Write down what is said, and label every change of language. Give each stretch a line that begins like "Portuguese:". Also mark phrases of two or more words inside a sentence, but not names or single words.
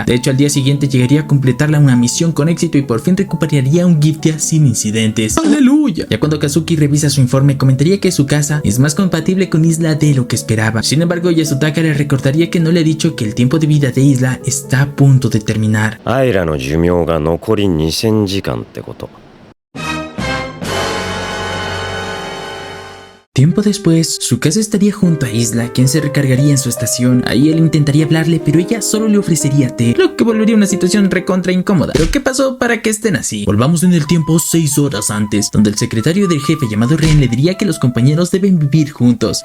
Spanish: De hecho, al día siguiente llegaría a completarla una misión con éxito y por fin recuperaría un Giftia sin incidentes. ¡Aleluya! Ya cuando Kazuki revisa su informe, comentaría que su casa es más compatible con Isla de lo que esperaba. Sin embargo, Yasutaka le recordaría que no le ha dicho que el tiempo de vida de Isla está a punto de terminar.
Japanese: アイラの寿命が残り2000時間ってこと。
Spanish: Tiempo después, Tsukasa estaría junto a Isla, quien se recargaría en su estación. Ahí él intentaría hablarle, pero ella solo le ofrecería té, lo que volvería una situación recontra incómoda. ¿Pero qué pasó para que estén así? Volvamos en el tiempo 6 horas antes, donde el secretario del jefe llamado Ren le diría que los compañeros deben vivir juntos.